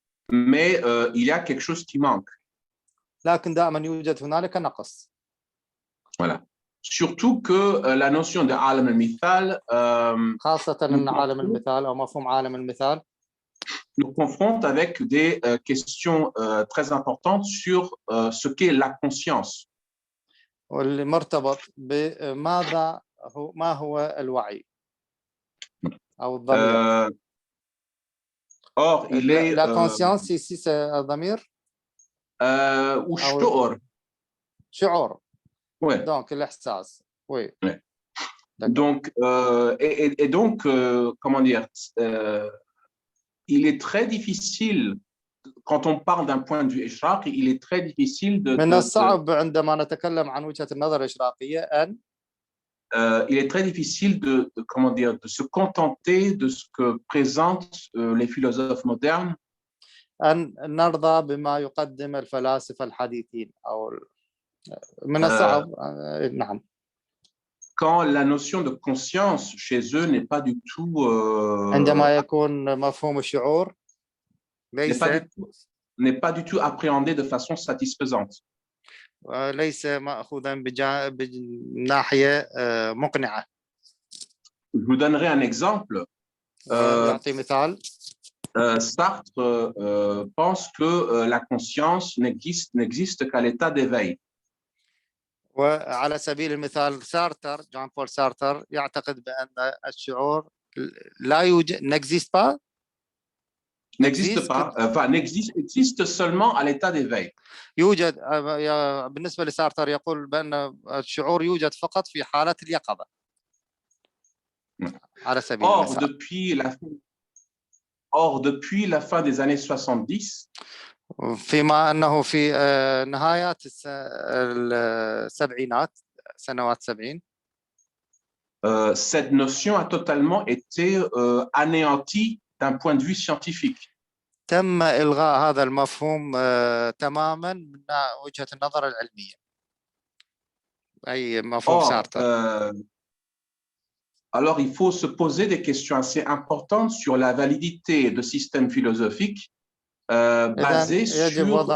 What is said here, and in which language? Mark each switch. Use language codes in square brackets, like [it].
[fr] Mais il y a quelque chose qui manque. [ar] لكن دائما يوجد هنالك نقص. [fr] Voilà. Surtout que la notion de عالم المثال [ar] خاصة أن عالم المثال أو مفهوم عالم المثال [fr] nous confronte avec des questions très importantes sur ce qu'est la conscience. [ar] واللي مرتبط بماذا ما هو الوعي أو الضمير. [fr] Or, il est la conscience ici c'est الضمير ou شعور. [ar] شعور. [fr] Ouais. Donc l'إحساس. Oui. Ouais. Donc et donc comment dire il est très difficile quand on parle d'un point de vue إشراقي, il est très difficile de. [ar] من الصعب عندما نتكلم عن وجهة النظر الإشراقية أن [fr] il est très difficile de comment dire de se contenter de ce que présentent les philosophes modernes. [ar] أن نرضى بما يقدم الفلاسفة الحديثين أو من الصعب. نعم. [fr] Quand la notion de conscience chez eux n'est pas du tout [ar] عندما يكون مفهوم الشعور [fr] n'est pas du tout appréhendé de façon satisfaisante. [ar] ليس مأخوذا بناحية مقنعة. [fr] Je vous donnerai un exemple. [ar] يعطي مثال. [fr] Sartre pense que la conscience n'existe qu'à l'état d'éveil. [ar] وعلى سبيل المثال سارتر جان بول سارتر يعتقد بأن الشعور لا يوجد [fr] n'existe pas enfin existe seulement à l'état d'éveil. [ar] يوجد بالنسبة لسارتر يقول بأن الشعور يوجد فقط في حالة اليقظة. على سبيل المثال. [fr] Or depuis la fin des années 70 [ar] فيما أنه في نهايات السبعينات سنوات 70 [fr] cette notion a totalement été anéantie d'un point de vue scientifique. [ar] تم إلغاء هذا المفهوم تماما من وجهة النظر العلمية. أي مفهوم [fr] Or, [ar] سارتر. [fr] alors, il faut se poser des questions assez importantes sur la validité de systèmes philosophiques basés sur